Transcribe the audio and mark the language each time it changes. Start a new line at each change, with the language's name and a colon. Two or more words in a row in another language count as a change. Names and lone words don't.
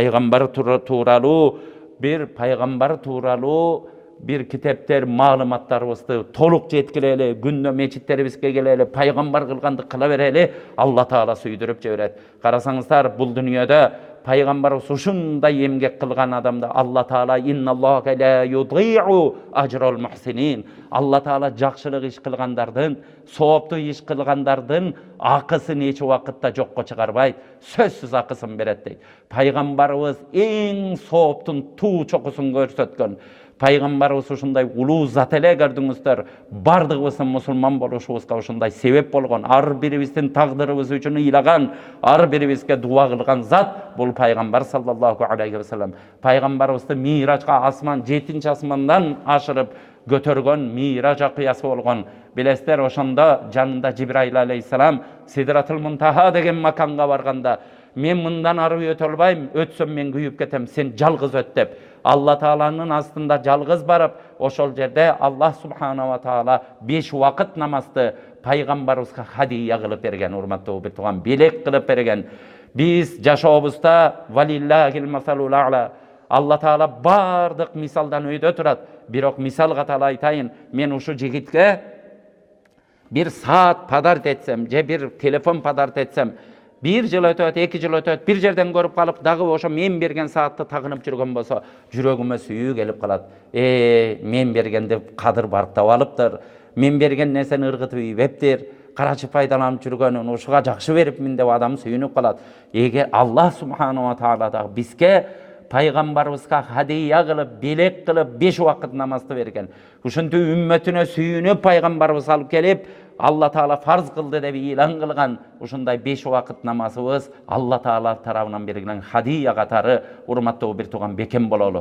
Kyrgyz: Пайгамбар тууралуу бир китептер, маалыматтарыбызды толук жеткилели, күндө мечиттерибизге келели, пайгамбар кылганды кыла берели, Алла Таала сүйдүрүп жиберет. Карасаңыздар, бул дүнүйөдө пайгамбарыбыз ушундай эмгек кылган адамды Алла Таала
Arabic: إن الله لا يضيع أجر المحسنين.
Kyrgyz: Алла Таала жакшылык иш кылгандардын, сооптуу иш кылгандардын акысын эч убакытта жокко чыгарбайт, сөзсүз акысын берет дейт. Пайгамбарыбыз эң сооптун туу чокусун көрсөткөн. Пайгамбарыбыз ушундай улуу зат эле, көрдүңүздөр. Бардыгыбыздын мусулман болушубузга ушундай себеп болгон, ар бирибиздин тагдырыбыз үчүн ыйлаган, ар бирибизге дуа кылган зат бул пайгамбар
Arabic: صلى الله عليه وسلم.
Kyrgyz: Пайгамбарыбызды миражга, асман 7-нчи асмандан ашырып көтөргөн мираж акыясы болгон. Билесиздер, ошондо жанында Жибраил алейхиссалам Сидратул Мунтаха деген маканга барганда, "Мен мындан ары өтө албайм, өтсөм мен күйүп кетем, сен жалгыз өт" деп Алла Тааланын астында жалгыз барып, ошол жерде Аллах
Arabic: سبحانه وتعالى
Kyrgyz: 5 убакыт намазды пайгамбарыбызга хадия кылып берген, урматтуу бир тууган, белек кылып берген. Биз жашообузда
Arabic: ولله المثل الأعلى,
Kyrgyz: Алла Таала бардық мисалдан өйдө турат. Бирок мисал катары айтайын, мен ушу жигитке бир саат падарт этсем, же бир телефон падарт этсем, bir жыл өтөт, 2 жыл өтөт, bir жерден көрүп калып, дагы ошо мен берген саатты тагынып жүргөн болсо, жүрөгүмө сүйүү келип калат. Мен бергенди кадыр барктап алыптыр. Мен берген нерсени ыргытып ийбептир. Карачы пайдаланып жүргөнүн ушуга жакшы берипмин деп адам сүйүнүп калат. Эгер Аллах
Arabic: سبحانه وتعالى
Kyrgyz: да бизге пайгамбарыбызга хадия кылып, белек кылып 5 убакыт намазды берген. Ушунтип үммөтүнө сүйүнүп пайгамбарыбыз алып келип, Алла Таала фарз кылды деп илан кылган ушундай 5 убакыт намазыбыз Алла Таала тарабынан берилген хадия катары урматтуу бир тууган бекем бололу.